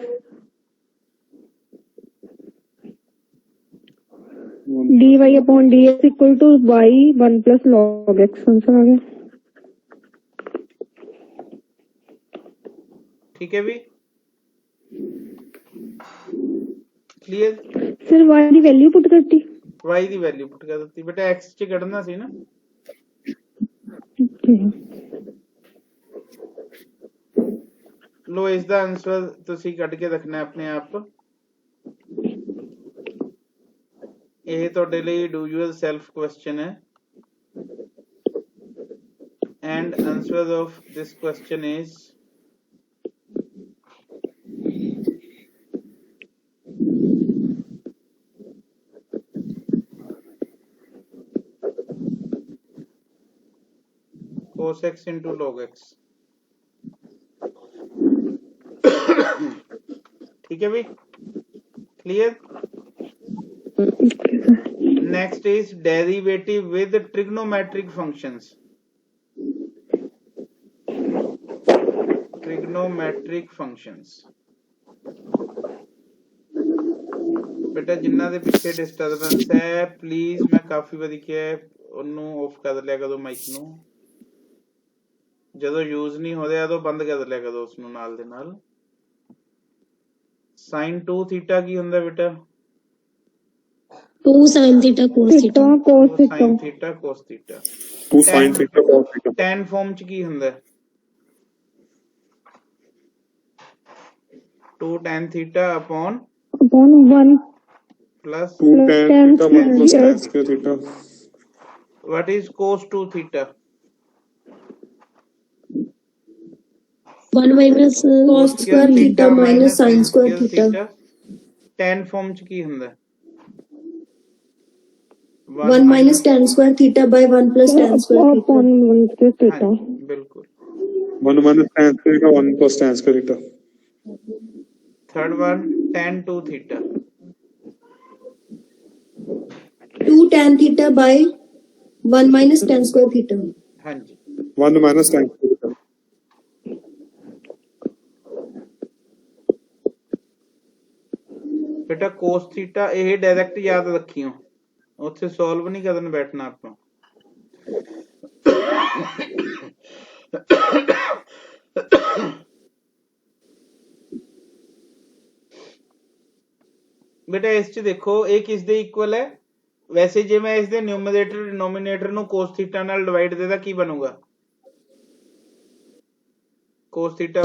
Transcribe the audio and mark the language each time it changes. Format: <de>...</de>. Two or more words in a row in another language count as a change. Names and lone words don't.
<en>x. dy upon dx equal to y 1 plus log x।</en> <hi>आंसर आ गया। ठीक है भी क्लियर।</hi> <pa>सर y ਦੀ</pa> <en>value put</en> <pa>ਕਰਤੀ। y ਦੀ</pa> <en>value put</en> <pa>ਕਰ ਦਿੱਤੀ ਬੇਟਾ, x ਚ ਕੱਢਣਾ ਸੀ ਨਾ। ਲੋ ਇਸ ਦਾ ਆਨਸਰ ਤੁਸੀਂ ਕੱਢ ਕੇ ਰੱਖਣਾ ਆਪਣੇ ਆਪ। ਇਹ ਤੁਹਾਡੇ ਲਈ</pa> <en>do your self question ਹੈ and answer of this question is cos x into log x।</en> <hi>ठीक है भाई, क्लियर।</hi> <en>Next is derivative with trigonometric functions. Trigonometric functions.</en> <pa>ਬੇਟਾ ਜਿੰਨਾ ਦੇ ਪਿੱਛੇ ਡਿਸਟਰਬੈਂਸ ਹੈ ਪਲੀਜ਼ ਮੈਂ ਕਾਫੀ ਵਾਰੀ ਕਿਆ ਹੈ ਉਹਨੂੰ ਆਫ ਕਰ ਲਿਆ ਕਰੋ ਮਾਈਕ ਨੂੰ ਜਦੋਂ ਯੂਜ਼ ਨਹੀਂ ਹੋ ਰਿਹਾ ਉਦੋਂ ਬੰਦ ਕਰ ਲਿਆ ਕਰੋ ਉਸ ਨੂੰ ਨਾਲ ਦੇ ਨਾਲ</pa> <en>sin 2 theta</en> <pa>ਕੀ ਹੁੰਦਾ ਬੇਟਾ</pa> <en>2 sin theta cos theta. cos theta. sin theta cos theta 2 sin theta cos theta tan form</en> <pa>ਚ ਕੀ ਹੁੰਦਾ</pa> <en>2 tan theta upon 1 plus 2 tan theta 1 plus Yes. tan square theta what is cos 2 theta 1 minus cos square theta minus sin square theta. tan form</en> <pa>ਚ ਕੀ ਹੁੰਦਾ</pa> <en>1 minus tan square theta by 1 plus tan square theta. upon 1 square theta.</en> <pa>ਹਾਂਜੀ, ਬਿਲਕੁਲ</pa> <en>1 minus tan square theta 1 plus tan square theta third one tan 2 theta 2 tan theta by 1 minus tan square theta.</en> <pa>ਹਾਂਜੀ</pa> <en>1 minus tan square theta</en> <pa>बेटा</pa> <en>cos theta</en> <pa>ਇਹ ਡਾਇਰੈਕਟ ਯਾਦ ਰੱਖਿਓ ਉੱਥੇ ਸੋਲਵ ਨਹੀਂ ਕਰਨ ਬੈਠਣਾ ਆਪਾਂ बेटा ਇਸ ਚ ਦੇਖੋ ਇਹ ਕਿਸ ਦੇ ਇਕੁਅਲ ਹੈ ਵੈਸੇ ਜੇ ਮੈਂ ਇਸ ਦੇ</pa> <en>numerator denominator</en> <pa>ਨੂੰ</pa> <en>cos theta</en> <pa>ਨਾਲ ਡਿਵਾਈਡ ਦੇਦਾ ਕੀ ਬਣੂਗਾ</pa> <en>cos theta</en>